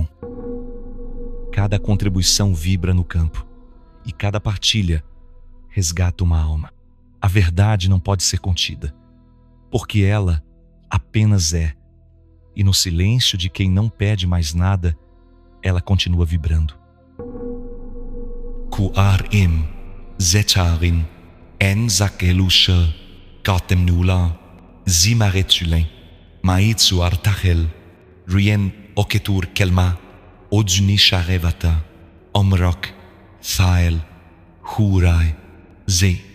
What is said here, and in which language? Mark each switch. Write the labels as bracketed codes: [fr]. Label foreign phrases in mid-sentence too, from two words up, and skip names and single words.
[pt] Cada contribuição vibra no campo e cada partilha resgata uma alma. A verdade não pode ser contida, porque ela apenas é, e no silêncio de quem não pede mais nada, ela continua vibrando. Ku'arim, Zetarim, En Zakelusha, Katemnula, Zimaretulin, Maitsu Artachel, Rien Oketur Kelma, Odzuni Sharevata, Omrok, Thael, Hurai, Ze.